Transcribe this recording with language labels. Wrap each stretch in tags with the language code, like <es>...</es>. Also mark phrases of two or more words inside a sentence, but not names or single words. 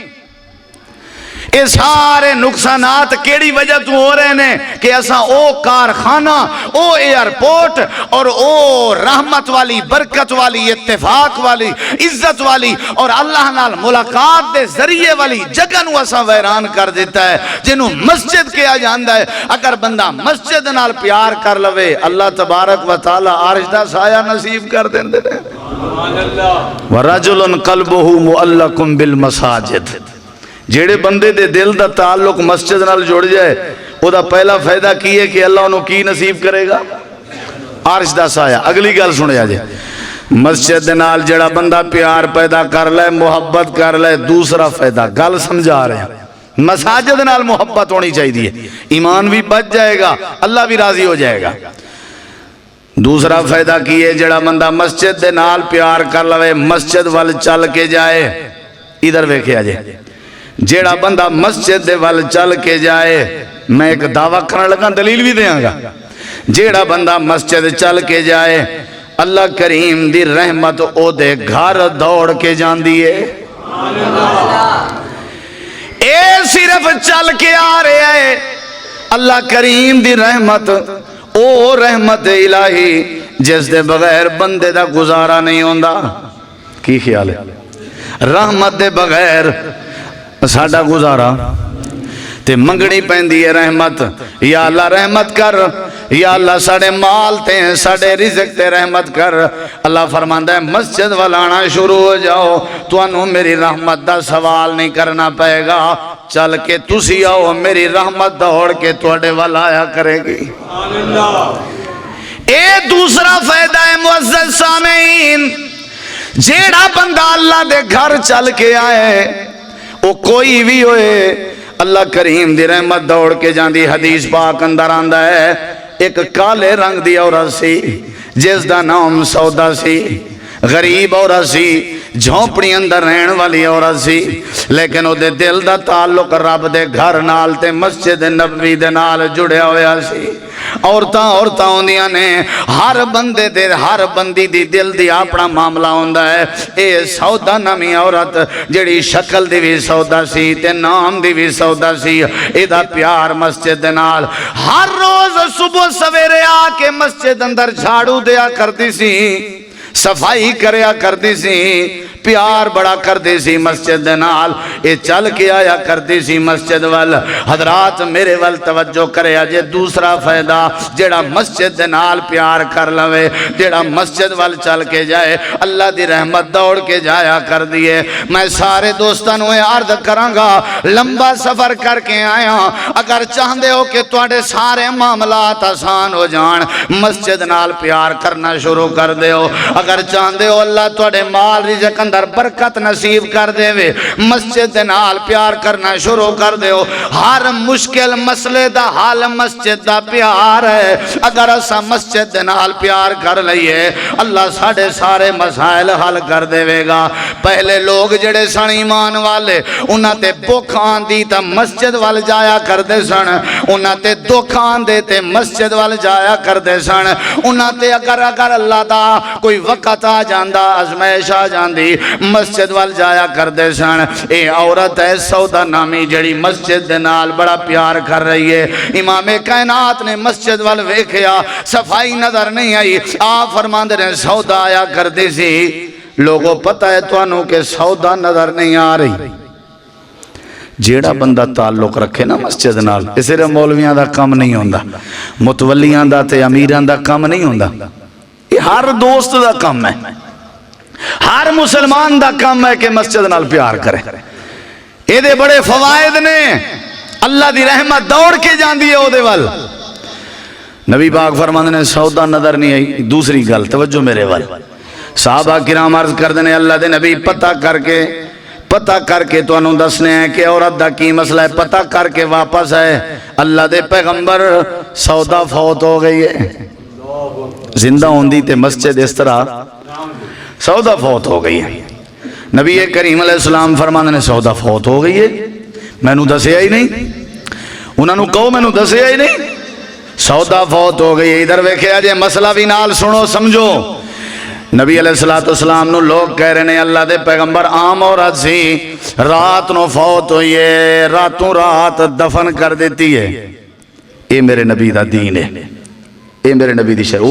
<pa>اے سارے نقصانات کیڑی وجہ تو ہو رہے ہیں کہ ایسا او کارخانہ، او ایئرپورٹ اور او رحمت والی، برکت والی، اتفاق والی، عزت والی اور اللہ نال ملاقات دے ذریعے والی جگہ نو ایسا ویران کر دیتا ہے جنہوں مسجد کیا جاندہ ہے۔ اگر بندہ مسجد نال پیار کر لوے اللہ تبارک و تعالی عرش دا سایہ نصیب کر دیندے ہیں۔</pa> <ar>وَرَجُلٌ قَلْبُهُ مُعَلَّقٌ بِالْمَسَاجِدِ</ar> <pa>جیڑے بندے دے دل دا تعلق مسجد نال جڑ جائے او دا پہلا فائدہ کی ہے کہ اللہ انہوں کی نصیب کرے گا؟ عرش دا سایہ۔ اگلی گل سنے آجے، مسجد نال جڑا بندہ پیار پیدا کر لے، محبت کر لے، دوسرا فائدہ گل سمجھا رہے ہیں، مساجد نال محبت ہونی چاہیے، ایمان بھی بچ جائے گا، اللہ بھی راضی ہو جائے گا۔ دوسرا فائدہ کی ہے جڑا بندہ مسجد دے نال پیار کر لے، مسجد وال چل کے جائے، ادھر ویکھے آجے، جڑا بندہ مسجد دے وال چل کے جائے، میں ایک دعویٰ کرنے لگا دلیل بھی دیاں گا، جڑا بندہ مسجد چل کے جائے اللہ کریم دی رحمت او دے گھر دوڑ کے جان دیئے۔ اے صرف چل کے آ رہے ہیں، اللہ کریم دی رحمت او رحمت الہی جس دے بغیر بندے دا گزارا نہیں ہوندا۔ کی خیال ہے؟ رحمت دے بغیر ساڈا گزارا تے منگنی پیندی ہے رحمت، یا اللہ رحمت کر، یا اللہ ساڑے مال تے ساڑے رزق تے رحمت کر۔ اللہ فرماندہ ہے مسجد والانا شروع ہو جاؤ، تو انہوں میری رحمت دا سوال نہیں کرنا پائے گا، چل کے تسی آؤ، میری رحمت دوڑ کے توڑے والا آیا کرے گی۔ اے دوسرا فائدہ ہے معزز سامعین، جیڑا بندہ اللہ دے گھر چل کے آئے وہ کوئی بھی ہوئے اللہ کریم دی رحمت دوڑ کے جان دی۔ حدیث پاک اندر آندہ ہے ایک کالے رنگ دی عورت سی جس دا نام سودا سی، غریب عورت سی، جھونپڑی اندر رہن والی عورت سی، لیکن او دے دل دا تعلق رب دے گھر نال تے مسجد نبوی دے نال جڑیا ہویا سی۔ عورتاں ہوندیاں نے، ہر بندے دے ہر بندی دی دل دی اپنا معاملہ ہوندا ہے۔ اے سودا نامی عورت جڑی شکل دی بھی سودا سی تے نام دی بھی سودا سی، اے دا پیار مسجد دے نال ہر روز صبح سویرے آ کے مسجد اندر جھاڑو دیا کرتی سی، صفائی کریا کرتی سی، پیار بڑا کرتی سی مسجد دے نال، اے چل کے آیا کرتی سی مسجد وال۔ حضرات میرے وال توجہ کرے آجے دوسرا فائدہ، جیڑا مسجد دے نال پیار کر لوے، جیڑا مسجد وال چل کے جائے اللہ دی رحمت دوڑ کے جایا کر دیئے۔ میں سارے دوستانوں عرض کرانگا، لمبا سفر کر کے آیا، اگر چاہندے ہو کہ تواڈے سارے معاملات آسان ہو جان، مسجد نال پیار کرنا شروع کر دے ہو۔ اگر چاہندے ہو اللہ تواڈے مال رزق اندر برکت نصیب کر دے وے، مسجد دے نال پیار کرنا شروع کر دے ہو۔ ہر مشکل مسئلے دا حال مسجد دا پیار ہے، اگر اسا مسجد دے نال پیار کر لئیے اللہ ساڑے سارے مسائل حل کر دے وے گا۔ پہلے لوگ جڑے سن ایمان والے انہاں تے بھوک آندی تا مسجد وال جایا کر دے سن، انہاں تے دکھ آندے تے مسجد وال جایا کر دے سن، انہاں تے اگر اللہ دا کوئی وقت آ جاندہ ازمائش آ جاندی مسجد وال جایا کر دے سن۔ اے عورت ہے سودا نامی جڑی مسجد دے نال بڑا پیار کر رہی ہے۔ امام کائنات نے مسجد وال ویکھیا، صفائی نظر نہیں آئی، آپ فرماندے نے سودا آیا کر دی سی۔ لوگوں پتہ ہے تو انہوں کہ سودا نظر نہیں آ رہی، جیڑا بندہ تعلق رکھے نا مسجد نال، اسے مولویاں دا کم نہیں ہوندا، متولیاں دا تے امیراں دا کم نہیں ہوندا، یہ ہر دوست دا کم ہے، ہر مسلمان دا کم ہے کہ مسجد نال پیار کرے۔ یہ دے بڑے فوائد نے، اللہ دی رحمت دوڑ کے جان دیئے او دے وال۔ نبی پاک فرماندے نے سودا نظر نہیں آئی۔ دوسری گل توجہ میرے وال، صحابہ کرام عرض کر دینے اللہ دے نبی پتہ کر کے تو انہوں دسنے ہیں کہ عورت دا کی مسئلہ ہے، پتہ کر کے واپس ہے اللہ دے پیغمبر سودا فوت ہو گئی ہے، زندہ ہوندی تے مسجد اس طرح سودا فوت ہو گئی ہے۔ نبی کریم علیہ السلام فرماندے نے سودا فوت ہو گئی ہے، میں نو دسیا ہی نہیں، انہوں نے کہو میں نو دسیا ہی نہیں، سودا فوت ہو گئی ہے۔ ادھر ویکھیا جے مسئلہ بھی نال سنو سمجھو۔ نبی علیہ السلام نو لوگ کہہ رہے ہیں اللہ دے پیغمبر عام عورت سی رات نو فوت ہوئی ہے، راتوں رات دفن کر دیتی ہے، اے میرے نبی دا دین ہے، اے میرے نبی دی شریعت۔</pa>